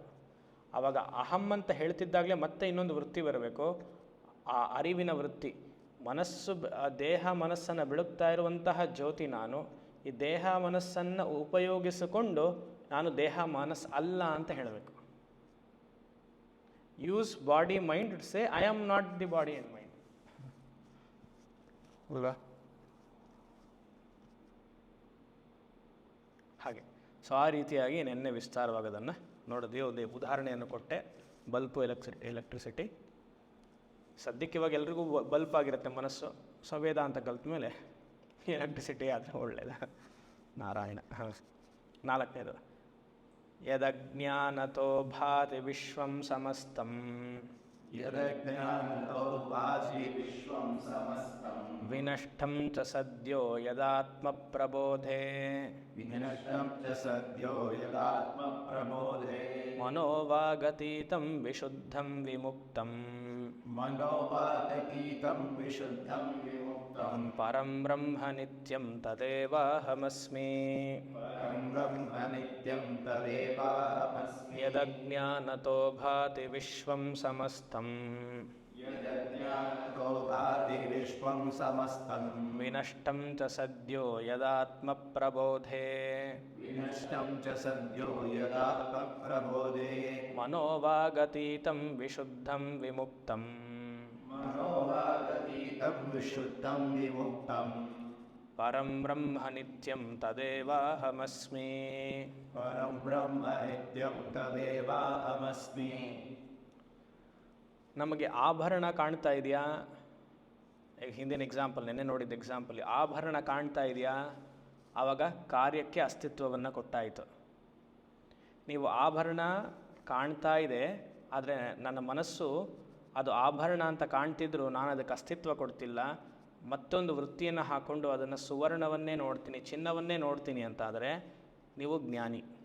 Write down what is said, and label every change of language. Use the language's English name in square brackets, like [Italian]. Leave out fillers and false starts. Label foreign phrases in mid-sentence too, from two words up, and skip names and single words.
[Kannada] ಆವಾಗ ಅಹಂ ಅಂತ ಹೇಳ್ತಿದ್ದಾಗಲೇ ಮತ್ತೆ ಇನ್ನೊಂದು ವೃತ್ತಿ ಬರಬೇಕು, ಆ ಅರಿವಿನ ವೃತ್ತಿ. ಮನಸ್ಸು, ದೇಹ ಮನಸ್ಸನ್ನು ಬೆಳಗ್ತಾ ಇರುವಂತಹ ಜ್ಯೋತಿ ನಾನು. ಈ ದೇಹ ಮನಸ್ಸನ್ನು ಉಪಯೋಗಿಸಿಕೊಂಡು ನಾನು ದೇಹ ಮನಸ್ಸು ಅಲ್ಲ ಅಂತ ಹೇಳಬೇಕು. [English] use body mind to say I am not the body and mind ಅಲ್ವಾ. [Kannada] ಹಾಗೆ ಸೊ ಆ ರೀತಿಯಾಗಿ ನೆನ್ನೆ ವಿಸ್ತಾರವಾಗೋದನ್ನು ನೋಡಿದ್ವಿ. ಒಂದು ಉದಾಹರಣೆಯನ್ನು ಕೊಟ್ಟೆ, [English] bulb electricity. [Kannada] ಸದ್ಯಕ್ಕೆ ಇವಾಗ ಎಲ್ರಿಗೂ ಬಲ್ಪ್ ಆಗಿರುತ್ತೆ ಮನಸ್ಸು. ಸೊ ವೇದಾಂತ ಕಲ್ತ ಮೇಲೆ ಎಲೆಕ್ಟ್ರಿಸಿಟಿ ಆದರೆ ಒಳ್ಳೆಯದ. [Sanskrit] ನಾರಾಯಣ. ನಾಲ್ಕನೇದು, ಯದಜ್ಞಾನತೋ ಭಾತಿ ವಿಶ್ವಂ ಸಮಸ್ತಂ ಯದಜ್ಞಾನತೋ ಭಾತಿ ವಿಶ್ವಂ ಸಮಸ್ತಂ ವಿನಷ್ಟಂ ಚ ಸದ್ಯೋ ಯದಾತ್ಮ ಪ್ರಬೋಧೆ ವಿನಷ್ಟಂ ಚ ಸದ್ಯೋ ಯದಾತ್ಮ ಪ್ರಬೋಧೆ ಮನೋವಾಗತೀತಂ ವಿಶುದ್ಧಂ ವಿಮುಕ್ತಂ ಮನೋವಾಗತೀತಂ ವಿಶುದ್ಧಂ ವಿಮುಕ್ತಂ ಪರಂ ಬ್ರಹ್ಮ ನಿತ್ಯಂ ತದೇವಾಹಮಸ್ಮಿ ಪರಂ ಬ್ರಹ್ಮ ನಿತ್ಯಂ ತದೇವಾಹಮಸ್ಮಿ ಯದಜ್ಞಾನತೋ ಭಾತಿ ವಿಶ್ವಂ ಸಮಸ್ತಂ ಯದಜ್ಞಾನತೋ ಭಾತಿ ವಿಶ್ವಂ ಸಮಸ್ತಂ ವಿನಷ್ಟಂ ಚ ಸದ್ಯೋ ಯದಾತ್ಮ ಪ್ರಬೋಧೆ ವಿನಷ್ಟಂ ಚ ಸದ್ಯೋ ಯದಾತ್ಮ ಪ್ರಬೋಧೆ ಮನೋವಾಗತೀತಂ ವಿಶುದ್ಧಂ ವಿಮುಕ್ತಂ ಮನೋವಾಗತೀತಂ ವಿಶುದ್ಧಂ ವಿಮುಕ್ತಂ ಪರಂ ಬ್ರಹ್ಮ ನಿತ್ಯಂ ತದೇವಾಹಮಸ್ಮಿ ಪರಂ ಬ್ರಹ್ಮ ನಿತ್ಯಂ ತದೇವಾಹಮಸ್ಮಿ. [Kannada] ನಮಗೆ ಆಭರಣ ಕಾಣ್ತಾ ಇದೆಯಾ? ಈಗ ಹಿಂದಿನ ಎಕ್ಸಾಂಪಲ್, ನೆನ್ನೆ ನೋಡಿದ ಎಕ್ಸಾಂಪಲ್, ಆಭರಣ ಕಾಣ್ತಾ ಇದೆಯಾ? ಆವಾಗ ಕಾರ್ಯಕ್ಕೆ ಅಸ್ತಿತ್ವವನ್ನು ಕೊಟ್ಟಾಯಿತು. ನೀವು ಆಭರಣ ಕಾಣ್ತಾ ಇದೆ, ಆದರೆ ನನ್ನ ಮನಸ್ಸು ಅದು ಆಭರಣ ಅಂತ ಕಾಣ್ತಿದ್ರು ನಾನು ಅದಕ್ಕೆ ಅಸ್ತಿತ್ವ ಕೊಡ್ತಿಲ್ಲ, ಮತ್ತೊಂದು ವೃತ್ತಿಯನ್ನು ಹಾಕ್ಕೊಂಡು ಅದನ್ನು ಸುವರ್ಣವನ್ನೇ ನೋಡ್ತೀನಿ, ಚಿನ್ನವನ್ನೇ ನೋಡ್ತೀನಿ ಅಂತಾದರೆ ನೀವು ಜ್ಞಾನಿ.